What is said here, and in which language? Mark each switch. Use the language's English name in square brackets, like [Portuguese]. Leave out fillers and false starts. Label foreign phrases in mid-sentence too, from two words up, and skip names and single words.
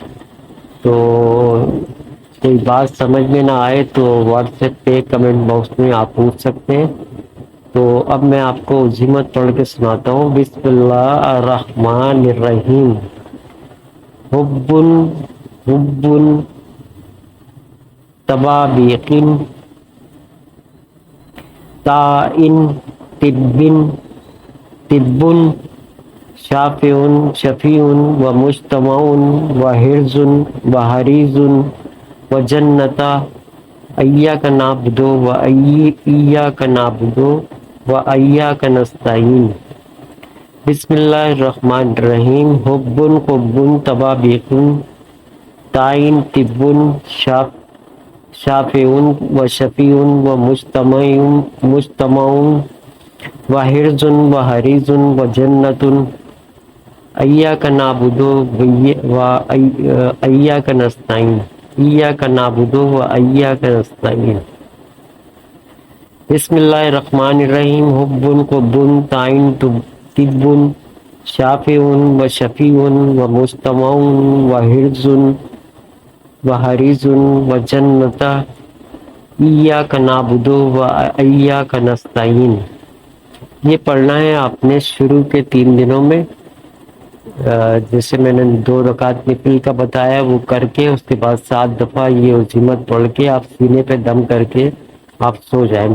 [Urdu] تو کوئی بات سمجھ میں نہ آئے تو واٹس ایپ پہ [English] comment box [Urdu] میں آپ پوچھ سکتے ہیں۔ تو اب میں آپ کو عزیمت پڑھ کے سناتا ہوں۔ [Arabic] بسم اللہ الرحمن الرحیم۔ حب تبابیقن تائن طب شافع شفیع و مجتمع و حرز و حریز و جنتا ایاک نعبد و ایاک نعبد و ایاک نستعین۔ بسم اللہ الرحمن الرحیم۔ حب تبابیق تعین طب شافع و شفیع و مجتمع و حرز و حریز و جنت ایاک نعبد و ایاک نستعین، ایاک نعبد و ایاک نستعین۔ بسم اللہ الرحمن الرحیم۔ حب تعین طب شافع و شفیع و مجتمع و حرز و حریز و جنت ایاک نعبد و ایاک نستعین۔ [Urdu] یہ پڑھنا ہے آپ نے شروع کے 3 دنوں میں، جیسے میں نے 2 رکعت نفل کا بتایا وہ کر کے، اس کے بعد 7 دفعہ یہ عزیمت پڑھ کے آپ سینے پہ دم کر کے آپ سو جائیں۔